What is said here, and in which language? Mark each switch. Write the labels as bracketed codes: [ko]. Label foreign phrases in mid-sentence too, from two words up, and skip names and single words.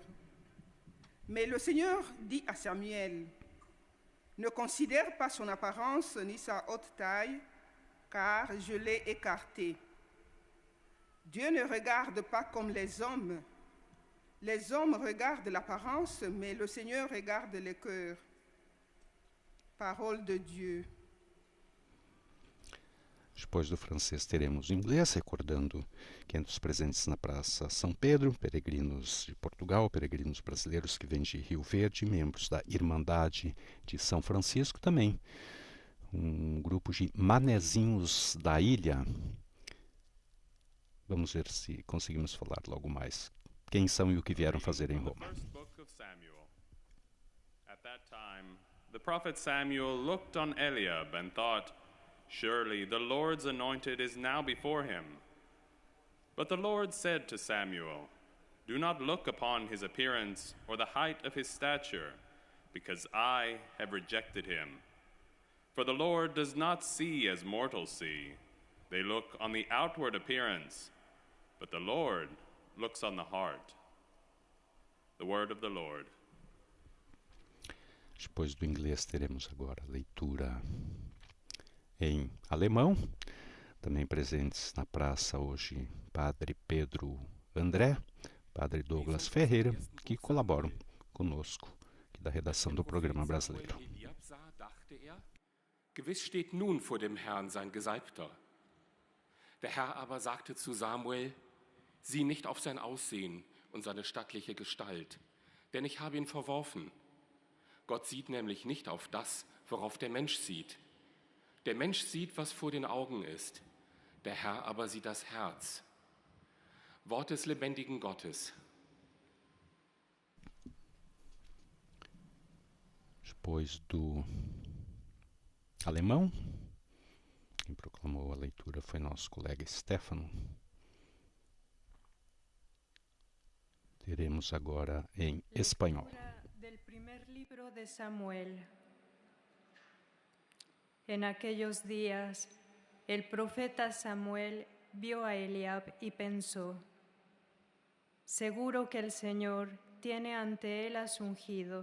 [fr] Mais le Seigneur dit à Samuel: ne considère pas son apparence ni sa haute taille, car je l'ai écarté. Dieu ne regarde pas comme les hommes. Les hommes regardent l'apparence, mais le Seigneur regarde les cœurs. Parole de Dieu. [pt] Depois do francês teremos o inglês, recordando que entre os presentes na Praça São Pedro, peregrinos de Portugal, peregrinos brasileiros que vêm de Rio Verde, membros da Irmandade de São Francisco, também um grupo de manezinhos da ilha. Vamos ver se conseguimos falar logo mais quem são e o que vieram fazer em Roma. [en] At that time, the prophet Samuel looked on Eliab and thought, surely the Lord's anointed is now before him. But the Lord said to Samuel, do not look upon his appearance or the height of his stature, because I have rejected him. For the Lord does not see as mortals see. They look on the outward appearance, but the Lord looks on the heart. The word of the Lord. [pt] Depois do inglês teremos agora a leitura em alemão. Também presentes na praça hoje Padre Pedro André, Padre Douglas Ferreira, que colaboram conosco aqui da redação do programa brasileiro. [de] Gewiss steht nun vor dem Herrn sein Gesalbter. Der Herr aber sagte zu Samuel: sieh nicht auf sein Aussehen und seine stattliche Gestalt, denn ich habe ihn verworfen. Gott sieht nämlich nicht auf das, worauf der Mensch sieht. Der Mensch sieht, was vor den Augen ist, der Herr aber sieht das Herz. Wort des lebendigen Gottes. [pt] Depois do alemão, quem proclamou a leitura foi nosso colega Stefano. Teremos agora em espanhol. [es] Del primer libro de Samuel. En aquellos días, el profeta Samuel vio a Eliab y pensó: seguro que el Señor tiene ante él a su ungido.